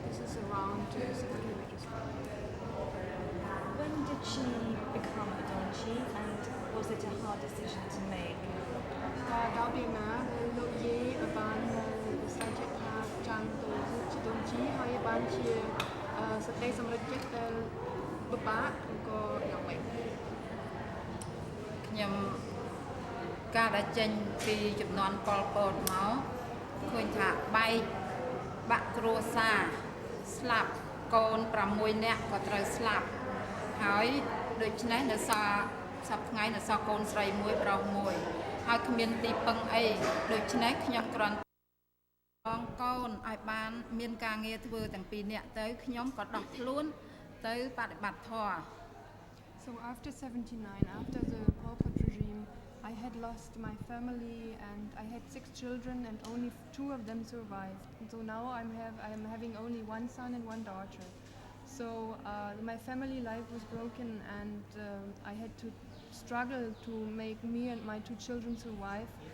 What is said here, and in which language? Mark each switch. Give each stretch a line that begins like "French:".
English: This is around 7 kilometers from here. When did she become a Donchi, and was it a hard decision to make?
Khmer: ដល់ពេលណាលោកយាយបានស្វែងចិត្តថាចង់ទៅជាដូនជីហើយបានជាសតិសម្រេចចិត្តដែលពិបាកក៏យ៉ាងម៉េច ខ្ញុំការដែលចេញពីចំនួនប៉ុលពតមកឃើញថាបែកបាក់គ្រួសារស្លាប់កូន6នាក់ក៏ត្រូវស្លាប់ហើយដូច្នេះនៅសល់សប្តាហ៍ថ្ងៃនៅសល់កូនស្រីមួយប្រុសមួយហើយគ្មានទីពឹងអីដូច្នេះខ្ញុំគ្រាន់បងកូនឲ្យបានមានការងារធ្វើទាំងពីរនាក់ទៅខ្ញុំក៏ដោះខ្លួនទៅបដិបត្តិធម៌
English: So after 79, after the Pol Pot regime, I had lost my family and I had 6 children and only 2 of them survived. And so now I'm having only 1 son and 1 daughter. So my family life was broken and I had to struggle to make me and my 2 children survive.